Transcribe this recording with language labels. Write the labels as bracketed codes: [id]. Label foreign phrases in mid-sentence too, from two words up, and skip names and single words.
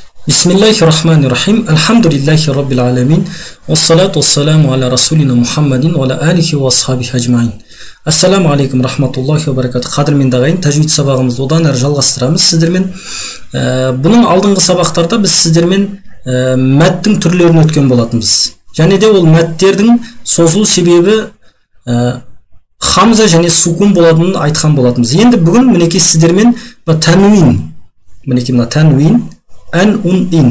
[ar] بسم الله الرحمن الرحيم. الحمد لله رب العالمين. والصلاة والسلام على رسولنا محمد وعلى آله وأصحابه أجمعين. السلام عليكم رحمة الله وبركاته. [kk] Qadırmen ағайын, тәжвид сабағымызды одан әрі жалғастырамыз сіздермен. Бұның алдыңғы сабақтарда біз сіздермен мәттің түрлерін өткен болатынбыз. Және де ол мәттердің созылу себебі хамза және сукун болатынын айтқан болатынбыз. Енді бүгін мінекей сіздермен тәнуин, мінекей мына тәнуин, ән, ун, ин.